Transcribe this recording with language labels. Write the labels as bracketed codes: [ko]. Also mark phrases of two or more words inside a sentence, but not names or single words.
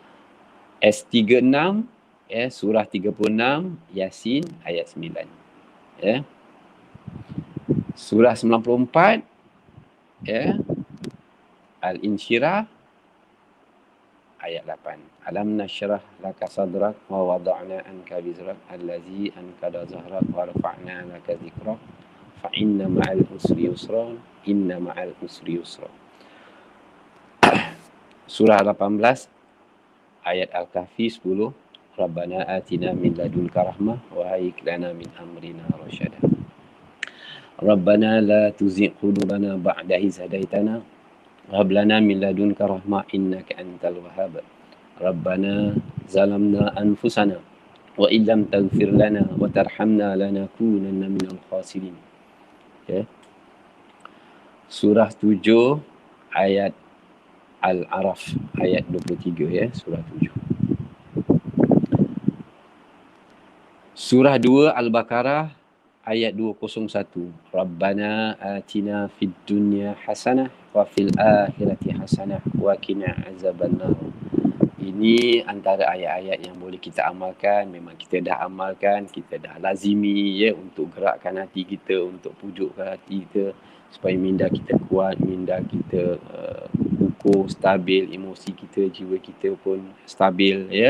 [ms] S36, surah 36, Yasin, ayat 9. Surah 94, Al-Insyirah, ayat 8. [ar] ألم نشرح لك صدرك ووضعنا عنك وزرك الذي أنقض ظهرك ورفعنا لك ذكرك فإن مع العسر يسرا إن مع العسر يسرا. [ms] Surah 18, ayat Al-Kahfi 10. [ar] ربنا آتنا من لدنك رحمة وهيئ لنا من أمرنا رشدا. ربنا لا تزغ قلوبنا بعد إذ هديتنا وهب لنا من لدنك رحمة إنك أنت الوهاب. ربنا ظلمنا أنفسنا وإن لم تغفر لنا وترحمنا لنكونن من الخاسرين. [ms] Surah 7, ayat Al-Araf, ayat 23, surah 7. Surah 2, Al-Baqarah, ayat 201. [ar] ربنا آتنا في الدنيا حسنة وفي الآخرة حسنة وقنا عذاب النار. [ms] Ini antara ayat-ayat yang boleh kita amalkan. Memang kita dah amalkan, kita dah lazimi ya untuk gerakkan hati kita, untuk pujukkan hati kita supaya minda kita kuat, minda kita kukuh, stabil, emosi kita, jiwa kita pun stabil ya.